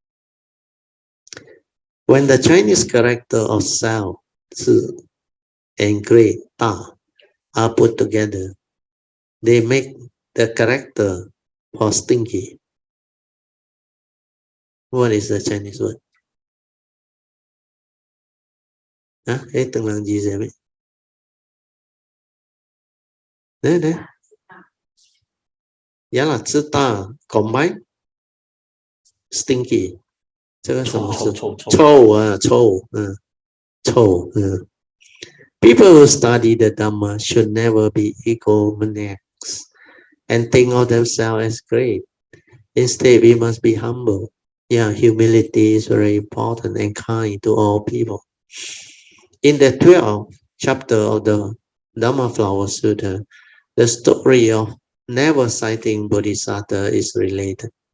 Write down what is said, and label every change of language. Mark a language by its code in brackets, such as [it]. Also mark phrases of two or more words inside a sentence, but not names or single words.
[en] When the Chinese character of Sao, Zi, and Great Ta are put together, they make the character for stinky. What is the Chinese word? [vi] Từng lần gì vậy? Đấy. Giá là Zi Ta [en] combine stinky. [zh] 这个什么是臭。 [en] People who study the Dhamma should never be egomaniacs and think of themselves as great. Instead, we must be humble. Yeah, humility is very important and kind to all people. In the 12th chapter of the Dhamma Sutra, the story of never sighting Bodhisattva is related.